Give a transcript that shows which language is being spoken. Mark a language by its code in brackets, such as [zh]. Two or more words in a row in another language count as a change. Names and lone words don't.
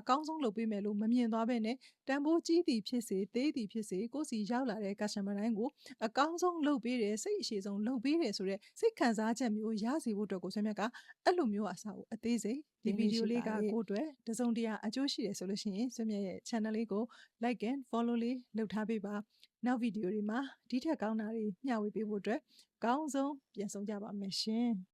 [my] ကောင်းဆုံးလုပ်ပေးမယ်လို့မမြင်သွားဘဲနဲ့တန်ဖိုးကြီးသည်ဖြစ်စေသေးသည်ဖြစ်စေကိုယ်စီရောက်လာတဲ့ customer တိုင်းကိုအကောင်းဆုံးလုပ်ပေးတယ်စိတ်အရှိဆုံးလုပ်ပေးတယ်ဆိုတဲ့စိတ်ခံစားချက်မျိုးရစေဖို့အတွက်ကိုဆွေးမြတ်ကအဲ့လိုမျိုးအစားကိုအသေးစိတ်ဒီဗီဒီယိုလေးကကိုအတွက်တစုံတရာအကျိုးရှိတယ်ဆိုလို့ရှိရင်ဆွေးမြတ်ရဲ့ channel လေးကို [en] like and follow [my] လေးလုပ်ထားပေးပါနောက်ဗီဒီယိုတွေမှာဒီထက်ကောင်းတာတွေမျှဝေပေးဖို့အတွက်အကောင်းဆုံးပြန်ဆောင်ကြပါမယ်ရှင်